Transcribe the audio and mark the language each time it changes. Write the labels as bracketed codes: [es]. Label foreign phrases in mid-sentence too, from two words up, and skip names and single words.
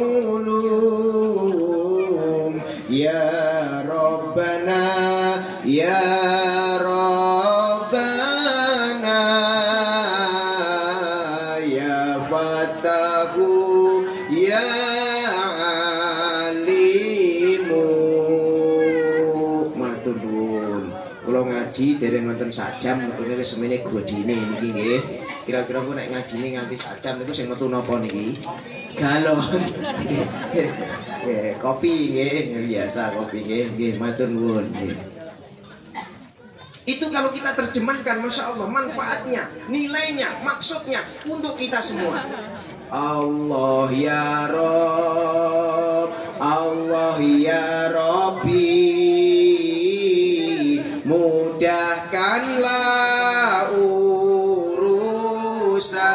[ar] علوم يا ربنا يا ربنا يا فتاح يا عليم. [jv] Matur nuwun. Kula ngaji dereng wonten sak jam, metune wis semene godine niki nggih. Kira-kira kok nek ngajine nganti sak jam niku sing metu napa niki? Galon. Kopi nggih, biasa kopi nggih, matur nuwun nggih. [id] Itu kalau kita terjemahkan, [ar] ما شاء الله, [id] manfaatnya, nilainya, maksudnya untuk kita semua. [ar] الله يا رب، الله يا ربي, [id] mudahkanlah urusan.